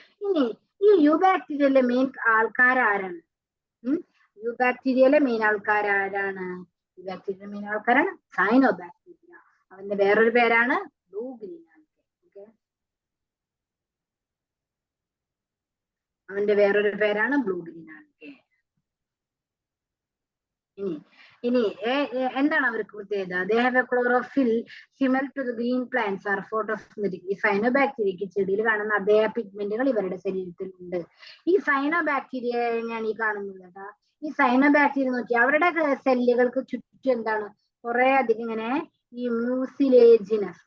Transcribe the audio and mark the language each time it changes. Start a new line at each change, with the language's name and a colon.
Malayalam: ഇനി ഈ U ബാക്ടീരിയയിലെ main ആൾക്കാരാരാണ്? U ബാക്ടീരിയയിലെ main ആൾക്കാരാരാണ്? U ബാക്ടീരിയയിലെ main ആൾക്കാരാണ് സൈനോ ബാക്ടീരിയ. അവന്റെ വേറൊരു പേരാണ് ബ്ലൂ ഗ്രീൻ ആൽഗെ. ഓക്കെ, അവന്റെ വേറൊരു പേരാണ് ബ്ലൂ ഗ്രീൻ ആൽഗെ. ഇനി എന്താണ് അവർക്ക് പ്രത്യേകത?
English: They have a chlorophyll similar to the green plants are photosynthetic.
Malayalam: ഈ സൈനോബാക്ടീരിയക്ക് ചെടിയിൽ കാണുന്ന അതേ പിഗ്മെന്റുകൾ ഇവരുടെ ശരീരത്തിൽ ഉണ്ട്. ഈ സൈനോബാക്ടീരിയയാണ് ഈ കാണുന്നത് കേട്ടാ. ഈ സൈനോബാക്ടീരിയ നോക്കി അവരുടെ സെല്ലുകൾക്ക് ചുറ്റും എന്താണ് കുറെ അധികം ഇങ്ങനെ ഈ മ്യൂസിലേജിനസ്.